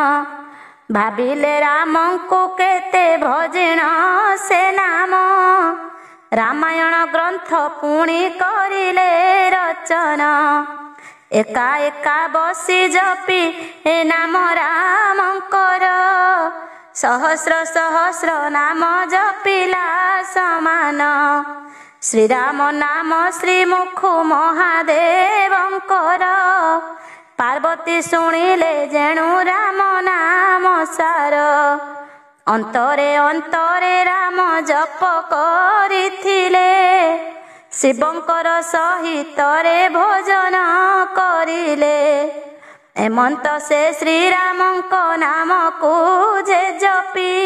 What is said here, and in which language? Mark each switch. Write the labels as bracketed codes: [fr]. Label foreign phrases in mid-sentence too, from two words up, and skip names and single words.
[or] ଭାବିଲେ ରାମଙ୍କୁ କେତେ ଭଜିଣ ସେ ନାମ। ରାମାୟଣ ଗ୍ରନ୍ଥ ପୁଣି କରିଲେ ରଚନ। ଏକା ଏକା ବସି ଜପି ଏ ନାମ ରାମଙ୍କର। ସହସ୍ର ସହସ୍ର ନାମ ଜପିଲା ସମାନ ଶ୍ରୀରାମ ନାମ ଶ୍ରୀମୁଖୁ ମହାଦେବଙ୍କର ପାର୍ବତୀ ଶୁଣିଲେ ଯେଣୁ ରାମ ନାମ ସାର ଅନ୍ତରେ ଅନ୍ତରେ ରାମ ଜପ କରିଥିଲେ ଶିବଙ୍କର ସହିତ ରେ ଭୋଜନ କରିଲେ ଏମନ୍ତ ସେ ଶ୍ରୀରାମଙ୍କ ନାମ କୋ ଯେ ଜପୀ